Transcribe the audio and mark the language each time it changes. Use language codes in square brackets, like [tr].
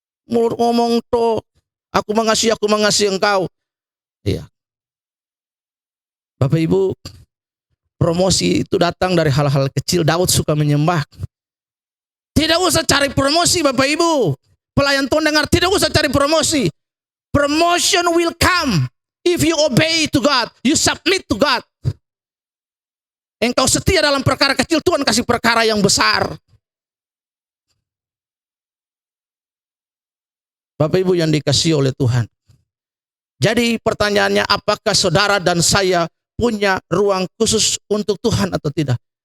[id] Mulut ngomong tuh, aku mengasihi engkau. Iya. Bapak Ibu, promosi itu datang dari hal-hal kecil. Daud suka menyembah. Tidak usah cari promosi, Bapak Ibu. Pelayan Tuhan dengar, tidak usah cari promosi. [en] Promotion will come if you obey to God, you submit to God. [id] Engkau setia dalam perkara kecil, Tuhan kasih perkara yang besar. Bapak Ibu yang dikasihi oleh Tuhan. Jadi pertanyaannya, apakah saudara dan saya punya ruang khusus untuk Tuhan atau tidak?